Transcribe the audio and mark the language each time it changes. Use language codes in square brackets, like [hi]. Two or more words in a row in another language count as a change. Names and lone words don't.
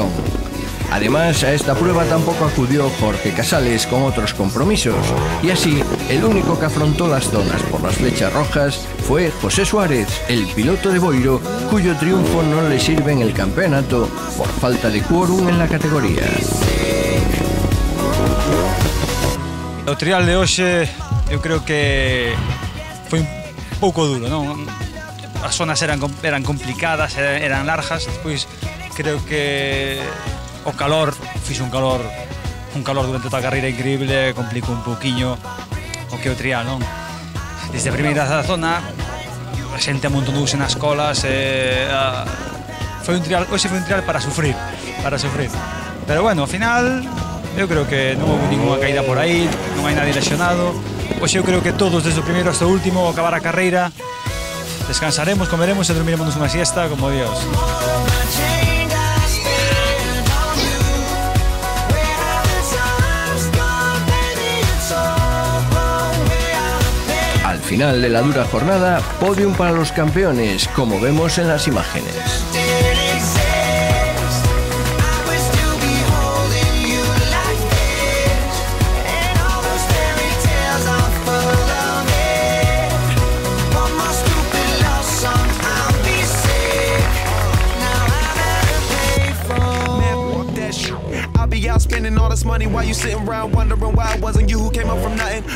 [es] Además, a esta prueba tampoco acudió Jorge Casales con otros compromisos, y así, el único que afrontó las zonas por las flechas rojas fue José Suárez, el piloto de Boiro, cuyo triunfo no le sirve en el campeonato por falta de quórum en la categoría. [gl] O trial de hoxe eu creo que foi un pouco duro, non? As zonas eran complicadas, eran largas, despois creo que o calor, fixo un calor durante toda a carreira increíble, complicou un pouquiño o que o trial, non? Desde a primeira zona, a xente amontonouse nas colas, hoxe foi un trial para sufrir, pero bueno, ao final eu creo que non houve ninguna caída por aí, non hai nadie lesionado. Hoxe eu creo que todos, desde o primeiro hasta o último, acabar a carreira, descansaremos, comeremos e dormiremos unha siesta como Dios. [es] Al final de la dura jornada, podium para los campeones, como vemos en las imágenes. [en] Spending all this money while you sitting around wondering why it wasn't you who came up from nothing.